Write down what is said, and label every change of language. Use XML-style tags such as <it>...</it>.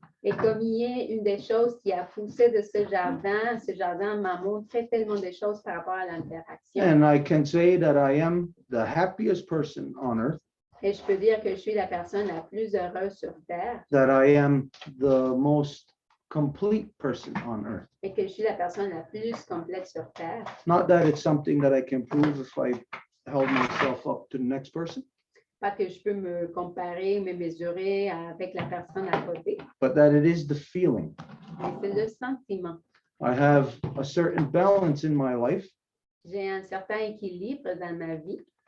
<fr>Et comme il est une des choses qui a poussé de ce jardin m'a montré tellement de choses par rapport à l'interaction.</fr> <en>And I can say that I am the happiest person on earth.</en> <fr>Et je peux dire que je suis la personne la plus heureuse sur Terre</fr> <en>that I am the most complete person on earth.</en> <fr>et que je suis la personne la plus complète sur Terre.</fr> <en>Not that it's something that I can prove if I held myself up to the next person,</en> <fr>Pas que je peux me comparer, me mesurer avec la personne à côté,</fr> <en>but that it is the feeling.</en> <fr>mais c'est le sentiment.</fr> <en>I have a certain balance in my life</en> <fr>J'ai un certain équilibre dans ma vie</fr>